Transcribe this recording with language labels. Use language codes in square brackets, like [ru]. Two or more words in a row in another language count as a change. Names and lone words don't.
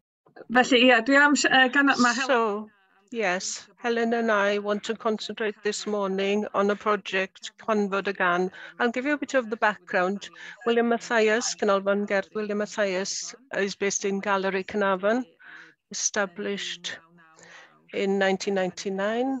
[cy] Felly, ie, dwi am mae Helen. [en] So, yes, Helen and I want to concentrate this morning on a project, Canfod Y Gân. I'll give you a bit of the background. William Mathias, Canolfan Gerdd, William Mathias is based in Gallery Canolfan, established in 1999.